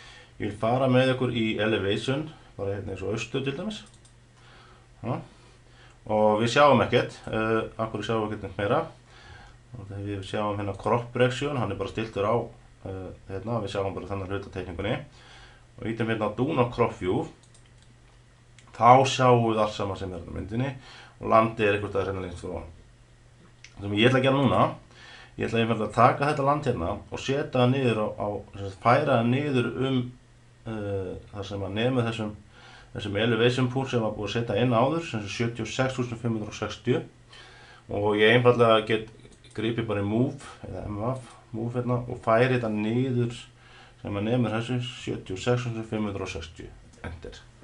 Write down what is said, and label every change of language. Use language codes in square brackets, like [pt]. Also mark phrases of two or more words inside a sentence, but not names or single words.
[is] Ég vil fara með ykkur í elevation, bara hérna eins og austur til dæmis. Og við sjáum ekkert, akkur sjáum við ekkert meira. Við sjáum hérna [en] crop direction, [is] hann er bara stiltur á hérna, við sjáum bara þennan hluta teikningunni. Og ítum hérna á [en] do not crop view, [is] þá sjáum við allt saman sem er á myndinni. Og landið er einhvers staðar hérna lengst frá. Það sem ég ætla að gera núna, ég ætla einfaldlega að taka þetta land hérna og setja það niður færa það niður þar sem að nemi þessum [en] elevation pool [is] sem var búið að setja inn áður, sem 76.560 og ég einfaldlega get gripið bara í move, eða move hérna og færi þetta niður sem að nemi þessu 76.560, enter.